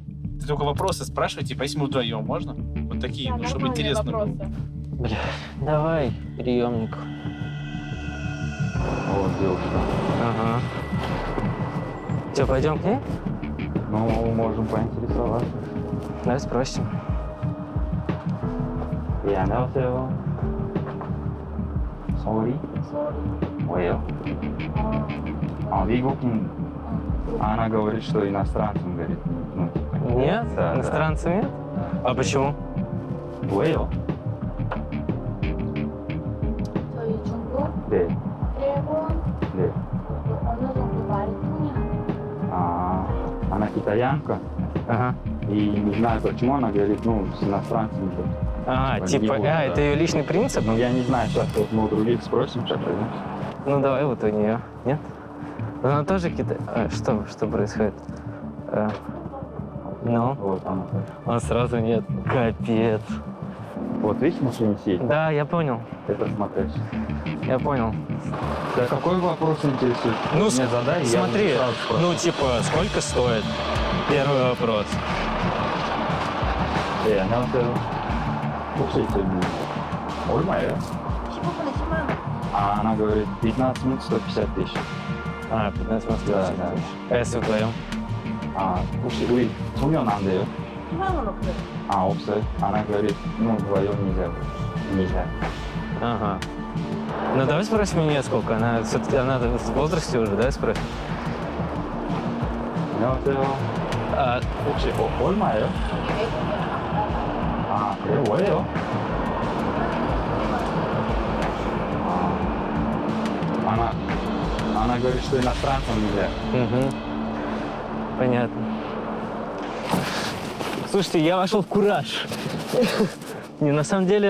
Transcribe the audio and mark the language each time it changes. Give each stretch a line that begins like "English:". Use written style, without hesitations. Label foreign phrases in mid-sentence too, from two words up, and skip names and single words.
Russian: Только вопросы спрашивайте, типа, если мы вдвоем, можно? Вот такие, ну, чтобы интересно было. Бля, давай, приемник. Вот девушка. Ага. Че, пойдем к ней? Ну, можем поинтересоваться. Давай спросим.
Korean: 예, 안녕하세요. 서울이? 왜요? 미국인.
Russian: Она говорит, что иностранцам, говорит. Ну, типа, Нет? Да, да. Иностранцев нет? А почему?
Korean: 왜요? 저희 중국, 네, 일본, 네. 어느 정도 말이 통해요.
Russian: Она китаянка. Ага. И не знаю, почему она говорит, ну, с иностранцами. А, Типа, типа, не буду, да. это ее личный принцип? Ну, я не знаю, сейчас вот мы у других спросим, сейчас пойдем. Ну, давай вот у нее. Нет? Она тоже что происходит? Ну, Вот она. а сразу нет. Капец. Вот видишь, машина сидит? Да, я понял. Это смотришь. Я понял. Да какой вопрос интересует? Ну, Мне задай, я смотри, уже сразу спрошу. ну, типа, сколько стоит? Первый вопрос.
Korean: 안녕하세요. 혹시 얼마예요? 15분에 10만 원.
Russian: Она говорит, 15 минут 150 тысяч. А, 15 минут. Да, да. А если вдвоем?
Korean: 혹시 우리 소면 안 돼요? 10만 원 없어요. 없어요.
Russian: Она говорит, ну, вдвоем нельзя. Нельзя. Ага. Ну, давай спросим у нее сколько. Она все-таки, она в возрасте уже, давай спросим.
Korean: 안녕하세요.
Russian: А,
Korean: 혹시 얼마예요? 그래요? 뭐예요?
Russian: Она говорит, что иностранцам нельзя. угу. Понятно. Слушайте, я вошел в кураж. Не, на самом деле,